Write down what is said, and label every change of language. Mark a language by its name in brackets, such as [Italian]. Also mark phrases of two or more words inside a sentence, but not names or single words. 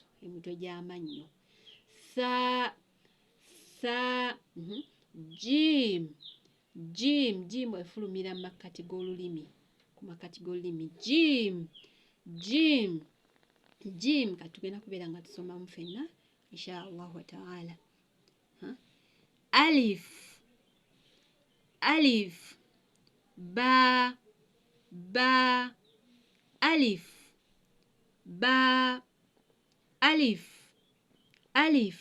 [Ganda] Emitwe gy'amannyo. Sa. Jim efulumira mu makkati g'olulimi. Ku makkati g'olulimi. Jim kati tugenda kubeera nga tusomamu ffenna [Arabic] إن شاء الله وتعالى. ألف. باء. ألف. باء. ألف.